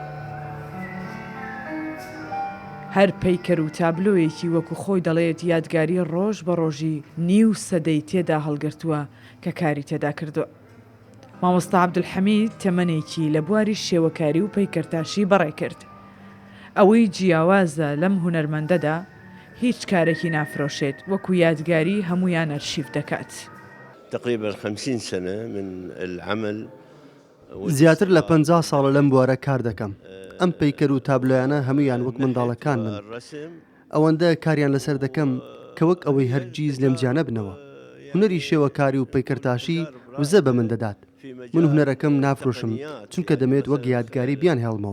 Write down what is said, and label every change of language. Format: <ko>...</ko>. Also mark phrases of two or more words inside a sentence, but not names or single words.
<ckb>هەر پەیکەر و تابلۆیەکی وەکو خۆی دەڵێت یادگاری ڕۆژ بە ڕۆژی نیو سەدەی تێدا هەڵگرتووە کە کاری تێدا کردووە. مامۆستا عەبدولحەمید تەمەنێکی لە بواری شێوەکاری و پەیکەرتاشی بەڕێ کرد. ئەوەی جیاوازە لەم هونەرمەندەدا هیچ کارێکی نافرۆشێت وەکو یادگاری هەمویان ئەرشیف دەکات.</ckb> <ar>تقريبا 50 سنة من العمل.</ar> <ckb>زیاتر لە 50 ساڵە لەم بوارە کار دەکەم. ئەم پەیکەر و تابلۆیانە هەمویان وەک منداڵەکان من. ئەوەندە کاریان لەسەر دەکەم کە وەک ئەوەی هەرگیز لێم جیانە بنەوە. هونەری شێوەکاری و پەیکەرتاشی وزە بە من دەدات. من هونەرەکەم نافرۆشم چونکە دەمێت وەک یادگاری بیان هێڵمەوە.</ckb>